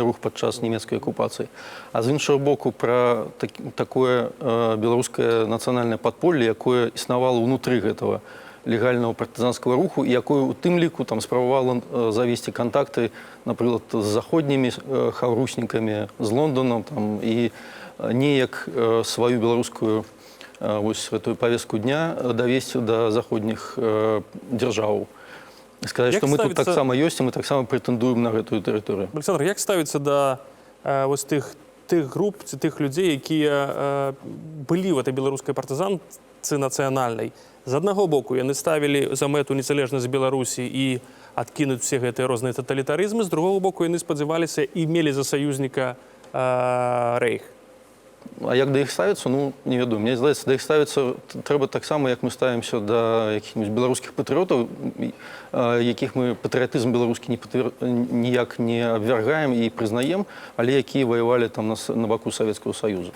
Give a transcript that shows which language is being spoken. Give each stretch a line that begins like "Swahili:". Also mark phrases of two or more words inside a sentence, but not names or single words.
Belarusian: рух падчас нямецкай акупацыі, а з іншага боку пра такое беларускае нацыянальнае падполле, якое існавала ўнутры гэтага легального партызанского руху, і якое у тым ліку спрабавала завесці кантакты, напрыклад, з заходнімі хаўруснікамі, з Лонданом, і неяк сваю беларускую
Russian: эту повестку дня
Belarusian: давесці да заходніх дзяржаў. Сказаць, што мы тут таксама ёсць, і мы таксама прэтэндуем на гэтую тэрыторыю. Александр, як ставіцца да тых тих груп ці тих людзей, якія былі в этой беларускай партызанцы нацыянальнай. З аднаго боку яны ставілі за мэту незалежнасць Беларусі і адкінуць все гэтыя розныя таталітарызмы, з другого боку яны спадзяваліся і мелі за саюзніка рэйх. А як да іх ставіцца, ну, не ведаю. Мне здаецца, да іх ставіцца трэба таксама, як мы ставімся да якіх-нибудь беларускіх патрыётаў, якіх мы патрыятызм беларускі ніяк не абвяргаем і прызнаем, але якія ваявалі там на баку Савецкага Саюзу.